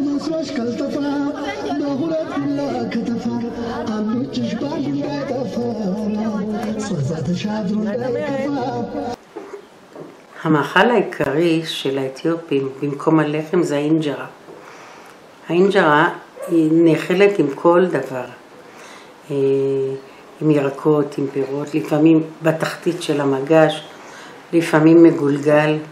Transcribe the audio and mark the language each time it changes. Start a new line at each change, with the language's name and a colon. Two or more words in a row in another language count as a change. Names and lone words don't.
Amharic: መስሎሽ ካልጠፋ በሁለት ቢላ ከተፋ አንዶችሽ ባንዱ እንዳይጠፋ ጸዛ ተሻድሮ እንዳይከፋ
Hebrew: המאכל העיקרי של האתיופים במקום הלחם זה האינג'רה. האינג'רה היא נאכלת עם כל דבר, עם ירקות, עם פירות, לפעמים בתחתית של המגש, לפעמים מגולגל.